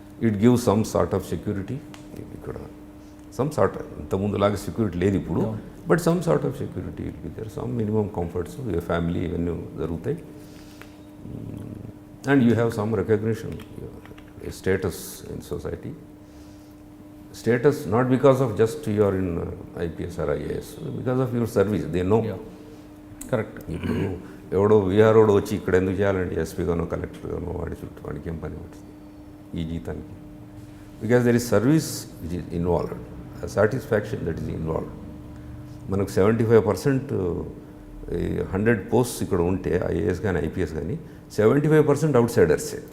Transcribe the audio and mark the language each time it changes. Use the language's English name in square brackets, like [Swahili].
[English] It give some sort of security. [Telugu] ఇక్కడ some sort, ఇంతకుముందులాగా security లేదు ఇప్పుడు, [English] but some sort of security will be there, some minimum comforts, family [Telugu] ఇవన్నీ జరుగుతాయి. [English] And you have some recognition. a status in society. Status not because of just you are in IPS or IAS, because of your service. They know. Correct. [Telugu] ఇప్పుడు ఎవడో విఆర్ఓడు వచ్చి ఇక్కడ ఎందుకు చేయాలంటే ఎస్పీగానో కలెక్టర్గానో వాడి చుట్టూ వాడికి ఏం పని పడుతుంది ఈ జీతానికి? [English] Because there is service which is involved, satisfaction that is involved. [Telugu] మనకు 75% 100 పోస్ట్స్ ఇక్కడ ఉంటే ఐఏఎస్ కానీ ఐపీఎస్ కానీ 75% అవుట్ సైడర్సే,